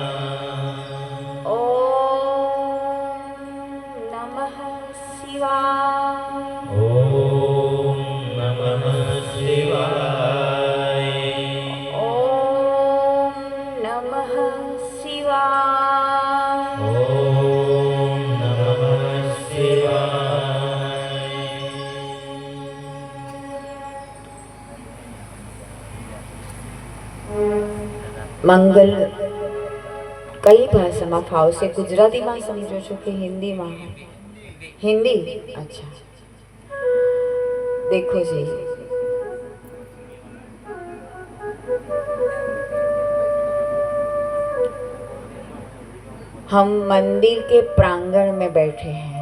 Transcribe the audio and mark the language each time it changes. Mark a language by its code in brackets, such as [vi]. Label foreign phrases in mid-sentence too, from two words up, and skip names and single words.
[sa] ॐ नमः शिवाय। ॐ नमः शिवाय। ॐ नमः शिवाय। ॐ नमः शिवाय। [gu] મંગલ કઈ ભાષામાં ફાવશે? ગુજરાતીમાં સમજો છો કે હિન્દીમાં? [hi] हिंदी? अच्छा, देखो जी, हम मंदिर के प्रांगण में बैठे हैं।